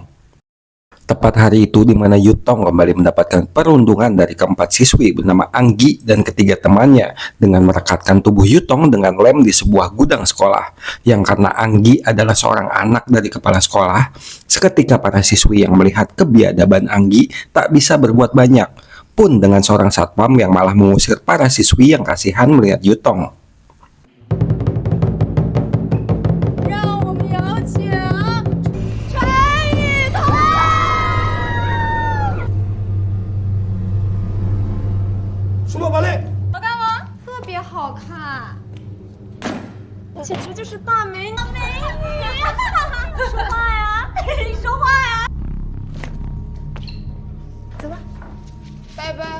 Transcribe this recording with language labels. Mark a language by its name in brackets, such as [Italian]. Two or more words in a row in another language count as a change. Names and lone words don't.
[Indonesian] Tepat hari itu di mana Yutong kembali mendapatkan perundungan dari keempat siswi bernama Anggi dan ketiga temannya dengan merekatkan tubuh Yutong dengan lem di sebuah gudang sekolah. Yang karena Anggi adalah seorang anak dari kepala sekolah, seketika para siswi yang melihat kebiadaban Anggi tak bisa berbuat banyak, pun dengan seorang satpam yang malah mengusir para siswi yang kasihan melihat Yutong. [Chinese] 让我们有请陈雨桐。数码宝贝，好看吗？特别好看，简直就是大美女！美女，说话呀，你说话呀！走吧，拜拜。